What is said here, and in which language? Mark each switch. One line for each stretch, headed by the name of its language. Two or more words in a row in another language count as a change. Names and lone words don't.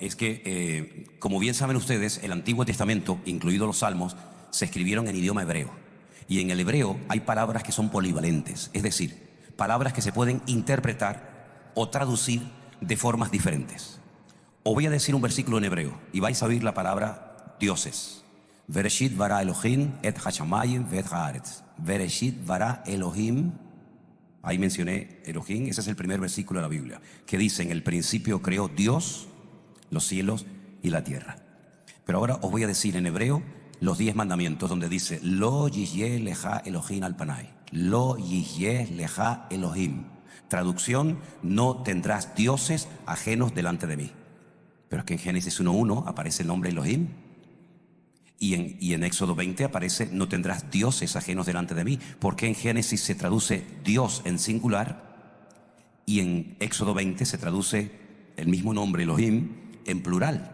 Spanish: Es que, como bien saben ustedes, el Antiguo Testamento, incluidos los salmos, se escribieron en idioma hebreo. Y en el hebreo hay palabras que son polivalentes, es decir, palabras que se pueden interpretar o traducir de formas diferentes. Os voy a decir un versículo en hebreo y vais a oír la palabra dioses.
Hebrew: בראשית ברא אלהים את השמים ואת הארץ. בראשית ברא אלהים.
Spanish: Ahí mencioné Elohim, ese es el primer versículo de la Biblia, que dice: en el principio creó Dios los cielos y la tierra. Pero ahora os voy a decir en hebreo los 10 mandamientos, donde dice:
Hebrew: לא יהיה לך אלהים על פני. לא יהיה לך אלהים.
Spanish: Traducción: no tendrás dioses ajenos delante de mí. Pero es que en Génesis 1:1 aparece el nombre Elohim. Y en Éxodo 20 aparece: no tendrás dioses ajenos delante de mí. ¿Por qué en Génesis se traduce Dios en singular y en Éxodo 20 se traduce el mismo nombre Elohim en plural?